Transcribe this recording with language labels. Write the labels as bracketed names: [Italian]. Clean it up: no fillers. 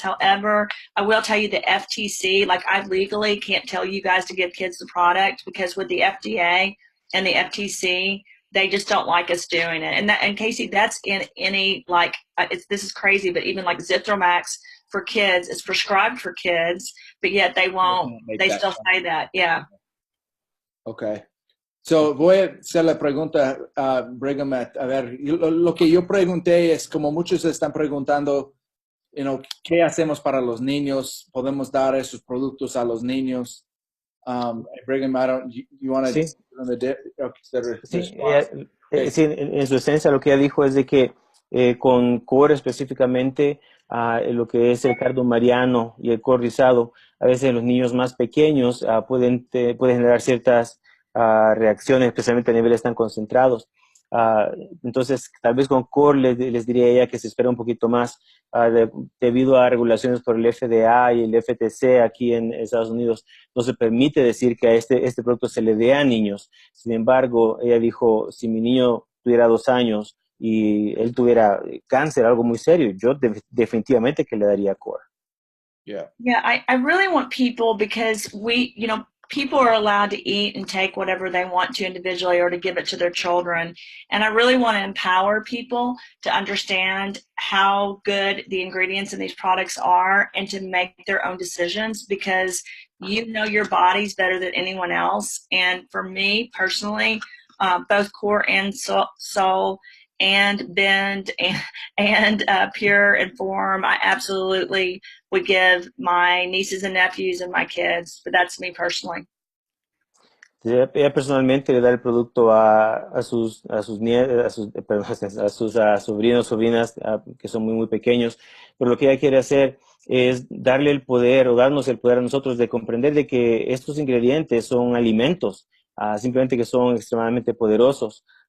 [English] However, I will tell you the FTC, like I legally can't tell you guys to give kids the product because with the FDA and the FTC, they just don't like us doing it. And Casey, that's in any, like, this is crazy, but even like Zithromax for kids, it's prescribed for kids, but yet they won't, they still say that. Yeah. Okay. [Spanish] So, voy a hacer la pregunta a Brigham. A ver, lo que yo pregunté es, como muchos están preguntando, ¿qué hacemos para los niños? ¿Podemos dar esos productos a los niños? [English] Brigham, you want to... [Spanish] Sí, [English] Okay. [Spanish] sí, en su esencia lo que ella dijo es de que con core específicamente, lo que es el cardo mariano y el core rizado, a veces los niños más pequeños pueden generar ciertas reacciones, especialmente a niveles tan concentrados. Entonces, tal vez con core les diría a ella que se espera un poquito más debido a regulaciones por el FDA y el FTC aquí en Estados Unidos. No se permite decir que a este producto se le dé a niños. Sin embargo, ella dijo, si mi niño tuviera 2 años y él tuviera cáncer, algo muy serio, yo definitivamente que le daría core. [English] Yeah. Yeah, I really want people, because people are allowed to eat and take whatever they want to individually or to give it to their children. And I really want to empower people to understand how good the ingredients in these products are and to make their own decisions, because you know your body's better than anyone else. And for me personally, both Core and Soul and Bend and Pure and Form, I absolutely would give my nieces and nephews and my kids, but that's me personally. [Spanish] Ella personalmente le da el producto a sus sobrinos, sobrinas que son muy pequeños, pero lo que ella quiere hacer es darle el poder o darnos el poder a nosotros de comprender de que estos ingredientes son alimentos, simplemente que son extremadamente poderosos.